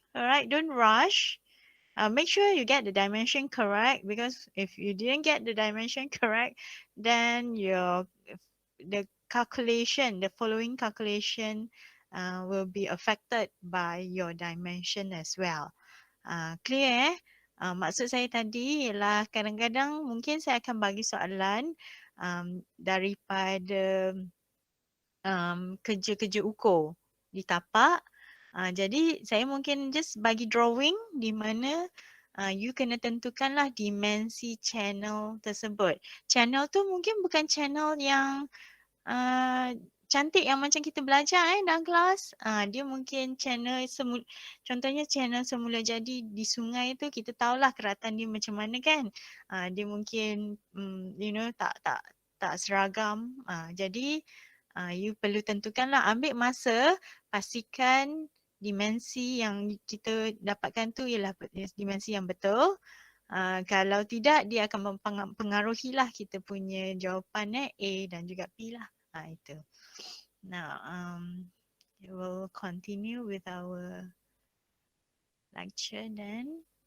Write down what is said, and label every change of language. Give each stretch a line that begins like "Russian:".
English: All right, don't rush. Make sure you get the dimension correct, because if you didn't get the dimension correct, then the following calculation will be affected by your dimension as well. Clear?
Malay: Maksud saya tadi ialah kadang-kadang mungkin saya akan bagi soalan daripada kerja-kerja ukur di tapak. Jadi saya mungkin just bagi drawing di mana you kena tentukanlah dimensi channel tersebut. Channel tu mungkin bukan channel yang cantik yang macam kita belajar dalam kelas. Dia mungkin channel contohnya channel semula jadi di sungai tu, kita tahulah keratan dia macam mana kan. Dia mungkin tak seragam. Jadi you perlu tentukanlah, ambil masa, pastikan dimensi yang kita dapatkan tu ialah dimensi yang betul. Kalau tidak, dia akan mempengaruhi lah kita punya jawapan A dan juga B lah. Itu.
English: Now, we'll continue with our lecture then.